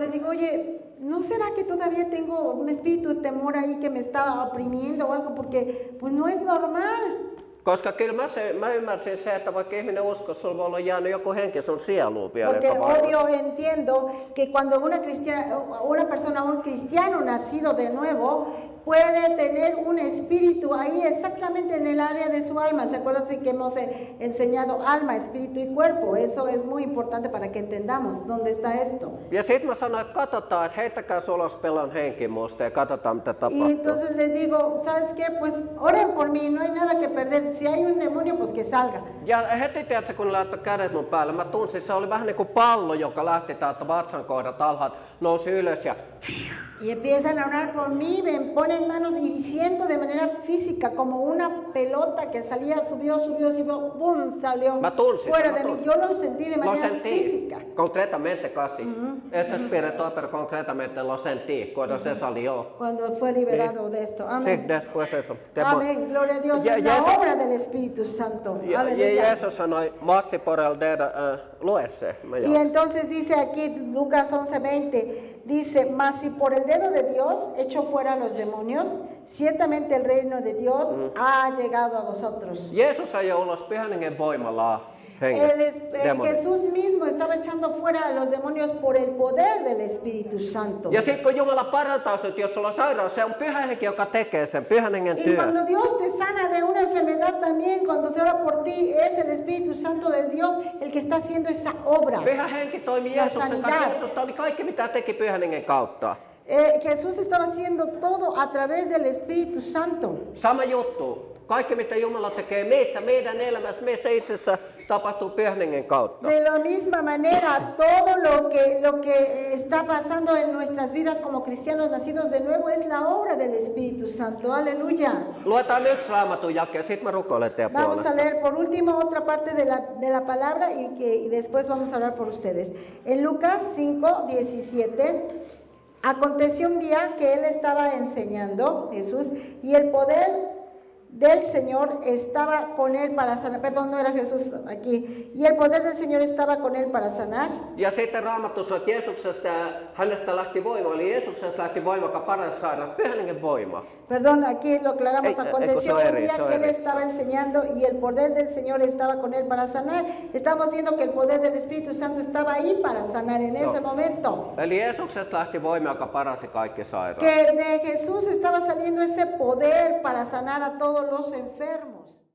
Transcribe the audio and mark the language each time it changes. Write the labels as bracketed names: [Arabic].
[Spanish] Les digo, oye, ¿no será que todavía tengo un espíritu de temor ahí que me está oprimiendo o algo? Porque pues no es normal. [Finnish] Koska kyllä mä ymmärsin se, että vaikka ihminen usko, sulla voi olla jäänyt joku henki sun sieluun vielä. [Spanish] Porque obvio entiendo que cuando una persona, un cristiano nacido de nuevo, puede tener un espíritu ahí exactamente en el área de su alma. ¿Se acuerdan que hemos enseñado alma, espíritu y cuerpo? Eso es muy importante para que entendamos dónde está esto. [Finnish] Ja sit mä sanoin, että katsotaan, että heittäkää ulos pelon henki musta ja katsotaan mitä tapahtuu. [Spanish] Y entonces les digo, ¿sabes qué? Pues oren por mí, no hay nada que perder. Si hay un demonio, pues que salga. [Finnish] Ja heti tiedätkö, kun laittoi kädet mun päälle, mä tunsin, se oli vähän niin kuin pallo, joka lähti täältä vatsan kohdat alhaalta, nousi ylös ja [Spanish] Y empiezan a orar por mí, me ponen manos y siento de manera física como una pelota que salía, subió, ¡pum! Salió fuera de mí. Yo lo sentí de manera física. Concretamente casi. Ese espíritu, pero concretamente lo sentí cuando se salió. Cuando fue liberado de esto. Amén. Sí, después eso. Amén, gloria a Dios. Es la obra del Espíritu Santo. Y eso sanoi, massi por el dedo, lue se. Y entonces dice aquí, Lucas 11:20, dice, mas si por el dedo de Dios echo fuera a los demonios, ciertamente el reino de Dios ha llegado a vosotros. [Finnish] Jeesus ajoi ulos pyhän hengen voimalla. [Spanish] Jesús mismo estaba echando fuera a los demonios por el poder del Espíritu Santo. [Finnish] Ja sitten kun Jumala parantaa sut, jos sulla on sairaus, se on pyhä henki, joka tekee sen pyhän hengen [Spanish] Y [Finnish] työn. [Spanish] cuando Dios te sana de una enfermedad también, cuando se ora por ti, es el Espíritu Santo de Dios el que está haciendo esa obra. [Finnish] Pyhä henki toimi Jeesuksen kanssa. Jeesus toimi kaikki mitä teki pyhän hengen kautta. [Spanish] Jesús estaba haciendo todo a través del Espíritu Santo. [Finnish] Sama juttu. Kaikki mitä Jumala tekee meissä, meidän elämässä, meissä itsessä tapahtuu pyhän hengen kautta. [Spanish] De la misma manera, todo lo que está pasando en nuestras vidas como cristianos nacidos de nuevo es la obra del Espíritu Santo. Aleluya. [Finnish] Luetaan yksi Raamatun jake ja sitten mä rukoilen teidän [Spanish] Vamos a [Finnish] puolesta. [Spanish] leer por último otra parte de la palabra y después vamos a orar por ustedes. En Lucas 5:17, aconteció un día que él estaba enseñando, Jesús, y el poder del Señor estaba con él para sanar. Perdón, no era Jesús aquí. Y el poder del Señor estaba con él para sanar. [Finnish] Ja sitten Raamattu sanoo, että Jeesuksesta hänestä lähti voima, eli Jeesuksesta lähti voima, joka paransi sairaat. Pyhän hengen voima. [Spanish] Perdón, aquí lo aclaramos. Aconteció un día que él [English] sorry. [Spanish] estaba enseñando y el poder del Señor estaba con él para sanar. Estamos viendo que el poder del Espíritu Santo estaba ahí para sanar en ese momento. [Finnish] Eli Jeesuksesta lähti voima, joka paransi kaikki sairaat. [Spanish] Que de Jesús estaba saliendo ese poder para sanar a todos los enfermos.